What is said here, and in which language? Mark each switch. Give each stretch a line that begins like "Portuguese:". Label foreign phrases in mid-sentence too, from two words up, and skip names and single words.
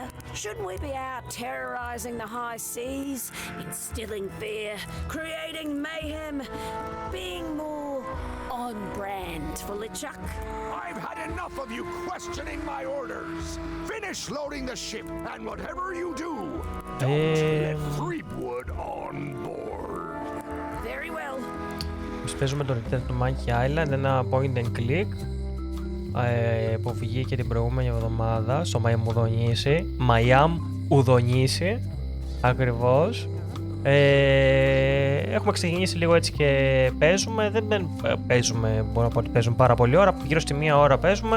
English: Shouldn't we be out terrorizing the high seas, instilling fear, creating mayhem, being more on brand for LeChuck? I've had enough of you questioning my orders. Finish loading the ship, and whatever you do, don't let Threepwood on board. Very well.
Greek: Παίζουμε το return του Monkey Island, ένα
English: point and click
Greek: που βγήκε την προηγούμενη εβδομάδα στο μαϊμουδονήσι ακριβώς. Έχουμε ξεκινήσει λίγο έτσι και παίζουμε. Δεν παίζουμε, μπορώ να πω ότι παίζουμε πάρα πολλή ώρα, γύρω στη μία ώρα παίζουμε.